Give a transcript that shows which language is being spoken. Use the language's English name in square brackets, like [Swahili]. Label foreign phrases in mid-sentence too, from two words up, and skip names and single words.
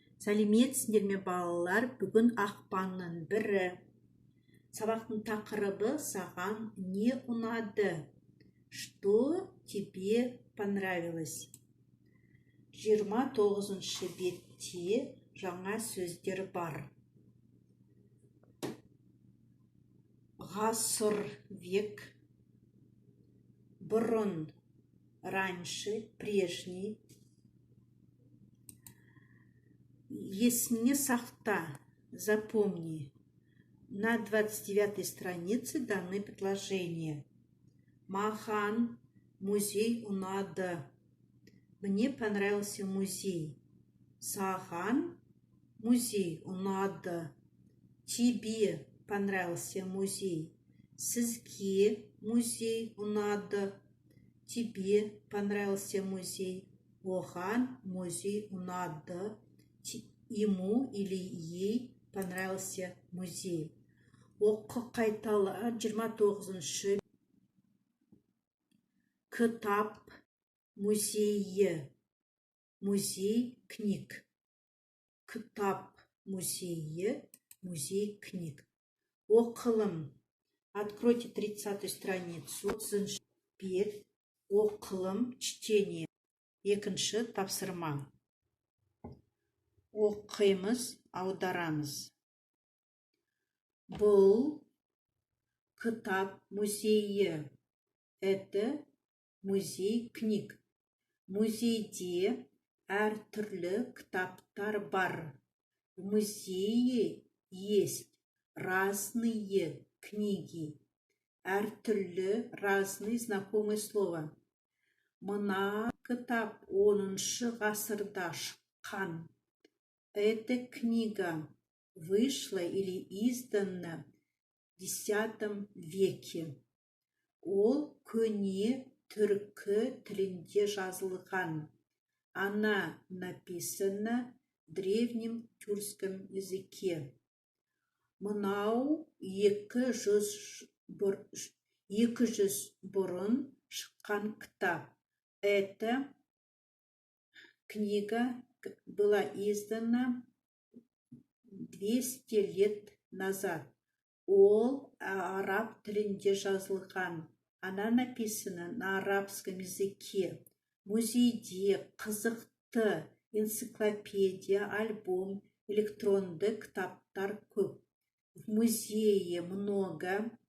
[Kazakh] Сәлеметсіңдер ме балалар? Бүгін ақпанның 1-і. Сабақтың тақырыбы саған не ұнады? [Russian] Что тебе понравилось? [Kazakh] 29-шы бетте жаңа сөздер бар. Ғасыр, век, бұрын, [Russian] раньше, прежний. [Kazakh] Есіне сақта, [Russian] запомни. На 29-й странице даны предложения. [Kazakh] Махан, музей ұнады. [Russian] Мне понравился музей. [Kazakh] Саған, музей ұнады. [Russian] Тебе понравился музей. [Kazakh] Сізге музей ұнады. [Russian] Тебе понравился музей. [Kazakh] Оған музей ұнады. [Russian] Ему или ей понравился музей. [Kazakh] Оқы қайталы 29-шы. Кітап музейі. [Russian] Музей книг. [Kazakh] Кітап музейі. [Russian] Музей книг. Оқылым. Откройте 30-ю страницу. [Kazakh] 30-шы бет. Оқылым, чтение. Екінші тапсырма. Оқимыз, аударамыз. Бұл кітап музейі. [Russian] Это музей книг. [Kazakh] Музейде әртүрлі кітаптар бар. [Russian] В музее есть разные книги. Әртүрлі, разные, знакомое слово. [Kazakh] Мына кітап 10-шы ғасырда шыққан. [Russian] Эта книга вышла или издана в X веке. [Kazakh] Ол көне түркі тілінде жазылған. [Russian] Она написана в древнем тюркском языке. [Kazakh] Мынау 200 бұрын шыққан кітап. [Russian] Эта книга была издана 200 лет назад. [Kazakh] Ол араб тілінде жазылған. [Russian] Она написана на арабском языке. [Kazakh] Музейде қызықты энциклопедия, альбом, электронды кітаптар көп. [Russian] В музее много